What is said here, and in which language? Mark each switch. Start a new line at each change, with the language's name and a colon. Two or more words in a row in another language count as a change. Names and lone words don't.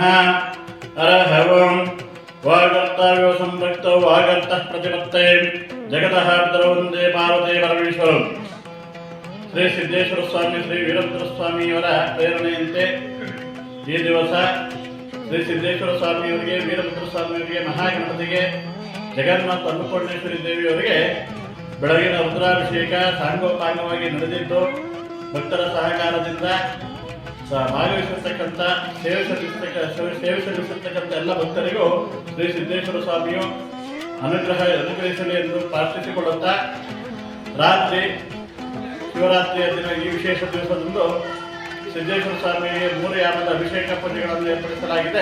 Sanskrit: हरः ओं। वागर्तायो संपृक्तो वागर्तः प्रतिपत्ते जगतः पितरौ वन्दे पार्वती परमेश्वरं।
Kannada: श्री सिद्धेश्वर स्वामी श्री वीरभद्र स्वामी ಅವರ ಪ್ರೇರಣೆಯಂತೆ ಈ ದಿವಸ ಶ್ರೀ ಸಿದ್ದೇಶ್ವರ ಸ್ವಾಮಿಯವರಿಗೆ, ವೀರಭದ್ರ ಸ್ವಾಮಿಯವರಿಗೆ, ಮಹಾಗಣಪತಿಗೆ, ಜಗನ್ಮಾತ ಅನ್ನಪೂರ್ಣೇಶ್ವರಿ ದೇವಿಯವರಿಗೆ ಬೆಳಗಿನ ರುದ್ರಾಭಿಷೇಕ ಸಾಂಗೋಪಾಂಗವಾಗಿ ನಡೆದಿದ್ದು ಭಕ್ತರ ಸಹಕಾರದಿಂದ ಭಾಗವಹಿಸಿರ್ತಕ್ಕಂಥ ಸೇವೆ ಸಲ್ಲಿಸತಕ್ಕಂಥ ಎಲ್ಲ ಭಕ್ತರಿಗೂ ಶ್ರೀ ಸಿದ್ದೇಶ್ವರ ಸ್ವಾಮಿಯು ಅನುಗ್ರಹಿಸಲಿ ಎಂದು ಪ್ರಾರ್ಥಿಸಿಕೊಳ್ಳುತ್ತಾ, ರಾತ್ರಿ ಶಿವರಾತ್ರಿಯ ದಿನ ಈ ವಿಶೇಷ ದಿವಸದಂದು ಸಿದ್ದೇಶ್ವರ ಸ್ವಾಮಿಗೆ 3 ಯಾಮದ ಅಭಿಷೇಕ ಪೂಜೆಗಳನ್ನು ಏರ್ಪಡಿಸಲಾಗಿದೆ.